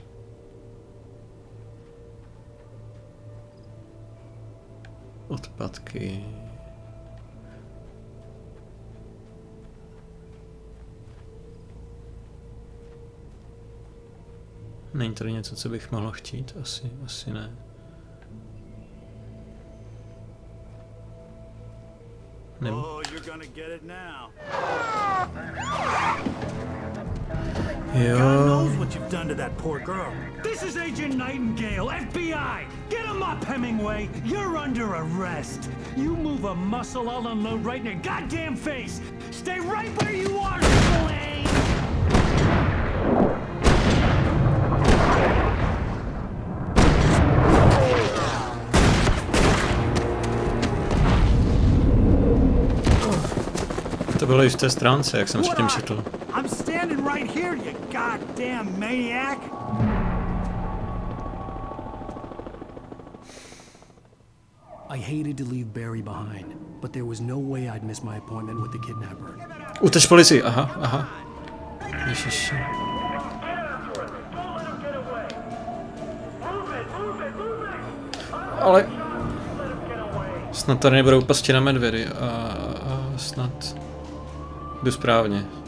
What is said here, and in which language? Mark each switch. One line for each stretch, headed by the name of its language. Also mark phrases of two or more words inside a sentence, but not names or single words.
Czech: Odpadky. Není tady něco, co bych mohl chtít? Asi ne.
English: Oh, you're gonna get it now.
Czech: Jo.
English: God knows what you've done to that poor girl. This is Agent Nightingale, FBI! Get him up, Hemingway! You're under arrest! You move a muscle, I'll unload right in your goddamn face! Stay right where you are, Slane!
Czech: To bylo i v té stránce, jak jsem předtím četl.
English: I'm standing right here, you goddamn maniac! I hated to leave Barry behind, but there was no way I'd miss my appointment with the kidnapper.
Czech: Uteč policii, aha. Ježiši. Ale... Snad tady nebudou pasti na medvědy a snad... Jdu správně.